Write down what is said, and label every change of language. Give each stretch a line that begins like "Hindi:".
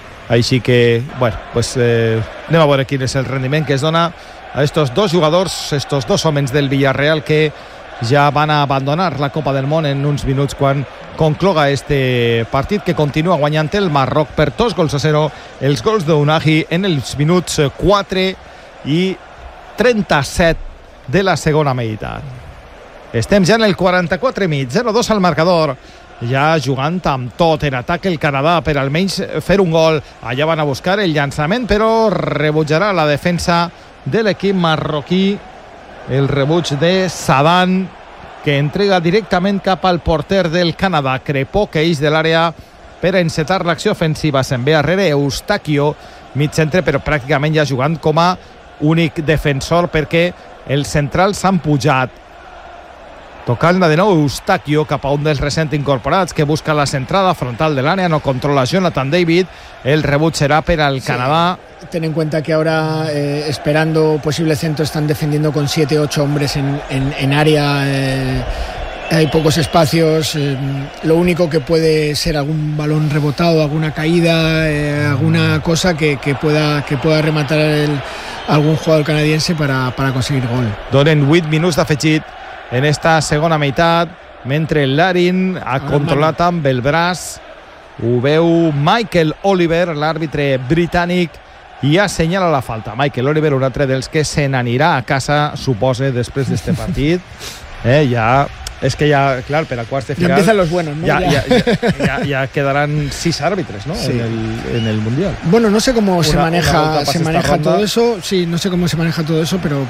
Catalan: Així que, anem a veure quin és el rendiment que es dona a estos dos jugadors, estos dos homes del Villarreal que ja van a abandonar la Copa del Món en uns minuts quan concloga este partit, que continua guanyant el Marroc per 2-0, els gols d'Unagi en els minuts 4:37 de la segona meitat. Estem ja en el 44:30, 0-2 al marcador. Ja jugant amb tot en atac el Canadà per almenys fer un gol. Allà van a buscar el llançament, però rebutjarà la defensa de l'equip marroquí. El rebuig de Sadan, que entrega directament cap al porter del Canadà, Crepó, que eix de l'àrea per encetar l'acció ofensiva. Se'n ve arrere Eustaquio, mig centre, però pràcticament ja jugant com a únic defensor, perquè els centrals s'han pujat. Tocant-la de nou Eustaquio cap a un dels recent incorporats, que busca la centrada frontal de l'àrea, no controla Jonathan David. El rebuig serà per al Canadà.
Spanish: Ten en cuenta que ahora, esperando posible centro, están defendiendo con 7-8 hombres en área. Hay pocos espacios. Lo único que puede ser algún balón rebotado, alguna caída, alguna cosa que pueda rematar algún jugador canadiense para conseguir gol.
Catalan: Donen 8 minuts d'afegit en esta segona meitat, mentre Larin ha controlat amb el braç. Ho veu Michael Oliver, l'àrbitre britànic, i assenyala la falta. Michael Oliver, un altre dels que se n'anirà a casa, suposa, després d'este partit. Per a quarts de final...
Spanish: Ya empiezan los buenos, ¿no? Ya quedaran 6 árbitres, ¿no? Sí. En el Mundial. Bueno, no sé cómo se maneja todo eso. Sí, no sé cómo se maneja todo eso, pero